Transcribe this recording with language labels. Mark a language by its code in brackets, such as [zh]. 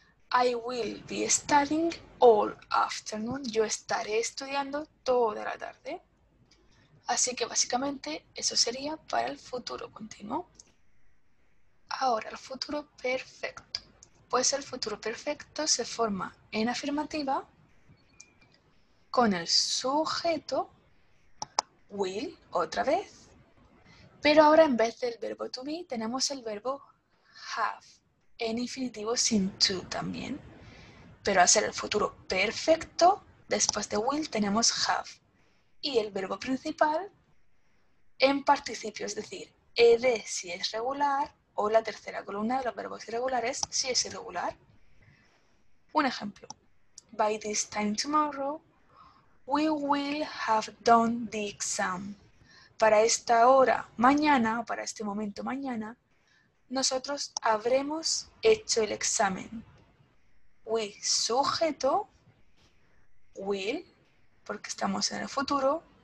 [en] I will be studying all afternoon. [es] Yo estaré estudiando toda la tarde. Así que básicamente eso sería para el futuro continuo. Ahora, el futuro perfecto. Pues el futuro perfecto se forma en afirmativa con el sujeto will, otra vez, pero ahora en vez del verbo to be tenemos el verbo have, en infinitivo sin to también. Pero al ser el futuro perfecto, después de will tenemos have. Y el verbo principal en participio, es decir, ed si es regular o la tercera columna de los verbos irregulares si es irregular. Un ejemplo. [en] By this time tomorrow, we will have done the exam. [es] Para esta hora mañana, para este momento mañana, nosotros habremos hecho el examen. We, sujeto, will, porque estamos en el futuro.